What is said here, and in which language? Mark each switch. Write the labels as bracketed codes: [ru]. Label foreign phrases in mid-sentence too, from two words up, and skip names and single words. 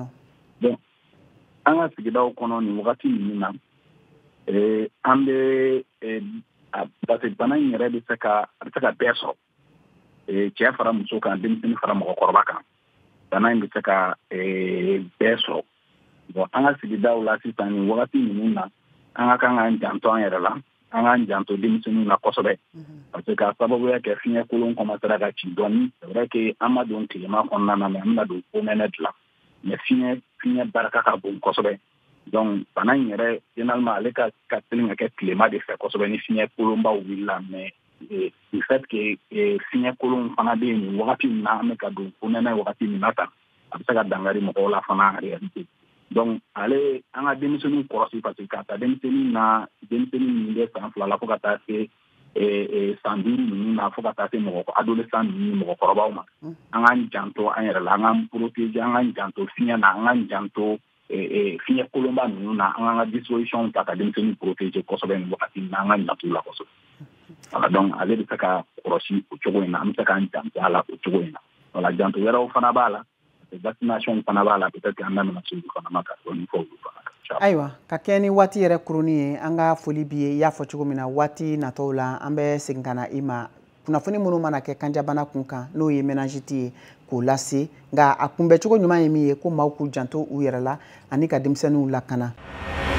[bm] Donc an ka sigidaw kɔnɔ nin wagati ninnu na an bɛ [fr] parce que [bm] bana in yɛrɛ bɛ se ka bɛɛ sɔrɔ cɛ fara muso kan denmisɛnnin fara mɔgɔkɔrɔba kan bana in bɛ se ka bɛɛ sɔrɔ bon an ka sigidaw la sisan nin wagati ninnu na an ka kan k'an janto an yɛrɛ la an k'an janto denmisɛnninw na kosɛbɛ [fr] parce que [bm] k'a sababuya kɛ fiɲɛkolon commencera ka ci dɔɔni [fr] c'est vrai que [bm] an ma don tilema kɔnɔna na mais an bɛna don fonɛnɛ de la mais fiɲɛ barika ka bon kosɛbɛ donc bana in yɛrɛ généralement ale ka teli ka kɛ tilema de fɛ kosɛbɛ ni fiɲɛkolonbaw wulila [fr] mais du fait [bm] que fiɲɛkolon fana bɛ yen nin wagati min na an bɛ ka don fonɛnɛ wagati min na tan a bɛ se ka dankari mɔgɔw la fana [fr] en réalité [bm] donc ale an ka denmisɛnninw kɔlɔsi [fr] parce que [bm] k'a ta denmisɛnnin min bɛ san 2 la fo ka taa se san 5 ninnu na fo ka taa se adolescent ninnu ni mɔgɔkɔrɔbaw ma an k'an janto an yɛrɛ la an k'an protéger an k'an janto fiɲɛ na an k'an janto fiɲɛ kolonba ninnu na an ka disposition ta ka denmisɛnninw protéger kosɛbɛ nin wagati na an ka ɲatu la kosɛbɛ voilà donc ale bɛ se ka kɔlɔsi o cogo in na an bɛ se k'an janto a la o cogo in na voilà janto wɛrɛw fana b'a la vaccination fana b'a la peut-être an da bɛna se olu fana ma ka dɔɔni fɔ olu fana kan. Ayiwa ka kɛ ni waati yɛrɛ kuruni ye an ka foli b'i ye i y'a fɔ cogo min na waati natɔw la an bɛ segin ka na i ma kunnafoni minnu mana kɛ kanjabana kun kan n'o ye méningite ye k'o lase nka a kunbɛcogo ɲuman ye min ye ko maaw k'u janto u yɛrɛ la ani ka denmisɛnninw lakana.